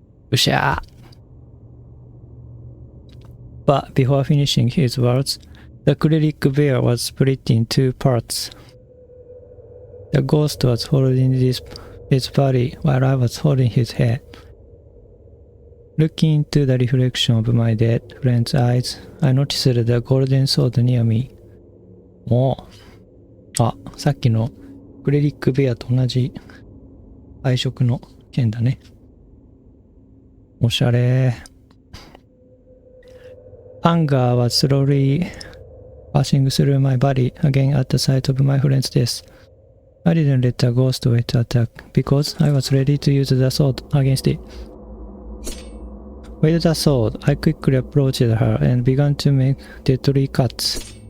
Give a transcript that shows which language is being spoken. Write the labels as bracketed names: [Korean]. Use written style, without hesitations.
[English] うしゃー But before finishing his words, the cleric bear was split in two parts. The ghost was holding his body while I was holding his head. Looking into the reflection of my dead friend's eyes, I noticed the golden sword near me. おう。 [Japanese] あ、さっきのクレリックベアと同じ配色の剣だね。おしゃれ。 [English] Anger was slowly passing through my body again at the sight of my friend's death. I didn't let the ghost wait to attack because I was ready to use the sword against it. With the sword, I quickly approached her and began to make deadly cuts.